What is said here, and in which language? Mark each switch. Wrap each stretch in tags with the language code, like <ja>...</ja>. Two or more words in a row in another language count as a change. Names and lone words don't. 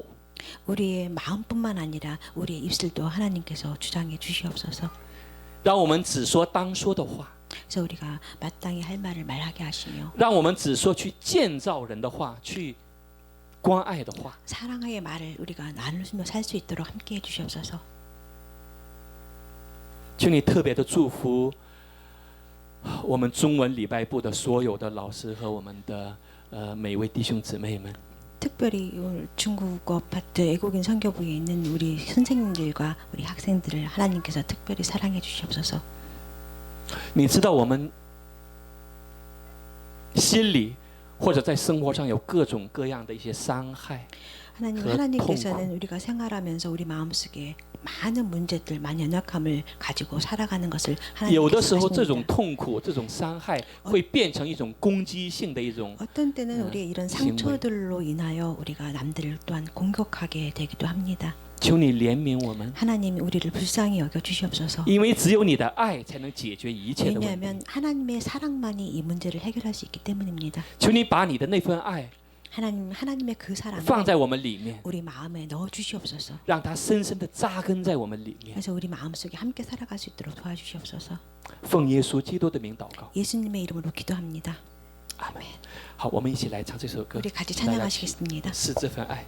<ko>우리의 마음뿐만 아니라 우리의 입술도 하나님께서 주장해 주시옵소서.</ko> <zh>让我们只说当说的话，</zh> <ko>그래서 우리가 마땅히 할 말을 말하게 하시며</ko> <zh>让我们只说去建造人的话，去关爱的话。</zh> <ko>사랑의 말을 우리가 나누며 살 수 있도록 함께 해 주시옵소서.</ko> <zh>求你特别的祝福我们中文礼拜部的所有的老师和我们的每位弟兄姊妹们。</zh> <ko>특별히 오늘 중국어 파트 애국인 선교부에 있는 우리 선생님들과 우리 학생들을 하나님께서 특별히 사랑해 주시옵소서.</ko> <zh>你知道我们心里或者在生活上有各种各样的一些伤害，</zh> <ko>하나님께서는 우리가 생활하면서 우리 마음속에 많은 문제들, 많은 연약함을 가지고 살아가는 것을</ko> <zh>有的时</zh> <ko>하나님께서</ko> <zh>候这种</zh> <ko>아십니다.</ko> <zh>痛苦、这种伤害会变成一种攻击性的一种</zh> <ko>어떤 때는 우리의 이런</ko> <zh>行为。</zh> <ko>상처들로 인하여 우리가 남들을 또한 공격하게 되기도 합니다.</ko> <zh>求你怜悯我们，</zh> <ko>하나님이 우리를 불쌍히 여겨 주시옵소서.</ko> <zh>因为只有你的爱才能解决一切的问题。</zh> <ko>왜냐하면 하나님의 사랑만이 이 문제를 해결할 수 있기 때문입니다.</ko> <zh>求你把你的那份爱</zh> <ko>하나님의 그 사랑을</ko> <zh>放在我们里面，</zh> <ko>우리 마음에 넣어 주시옵소서.</ko> <zh>让它深深的扎根在我们里面。</zh> <ko>그래서 우리 마음속에 함께 살아갈 수 있도록 도와주시옵소서.</ko> <zh>奉耶稣基督的名祷告，</zh> <ko>예수님의 이름으로 기도합니다.</ko> <zh>阿门。好，我们一起来唱这首歌，</zh> <ko>우리 같이</ko> <zh>大家起</zh> <ko>찬양하시겠습니다.</ko> <zh>是这份爱。</zh>